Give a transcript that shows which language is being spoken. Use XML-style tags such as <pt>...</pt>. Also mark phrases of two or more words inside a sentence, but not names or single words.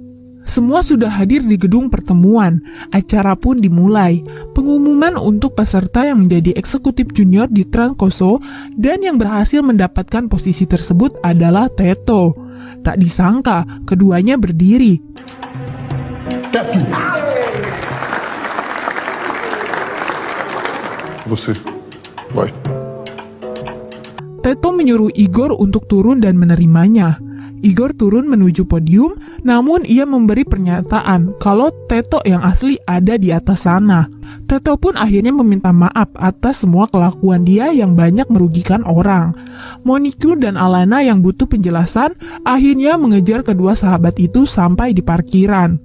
<id>Semua sudah hadir di gedung pertemuan. Acara pun dimulai. Pengumuman untuk peserta yang menjadi eksekutif junior di Trancoso dan yang berhasil mendapatkan posisi tersebut adalah Teto. Tak disangka, keduanya berdiri.</id> <pt>Você, vai.</pt> <id>Teto menyuruh Igor untuk turun dan menerimanya. Igor turun menuju podium, namun ia memberi pernyataan kalau Teto yang asli ada di atas sana. Teto pun akhirnya meminta maaf atas semua kelakuan dia yang banyak merugikan orang. Monique dan Alana yang butuh penjelasan akhirnya mengejar kedua sahabat itu sampai di parkiran.</id>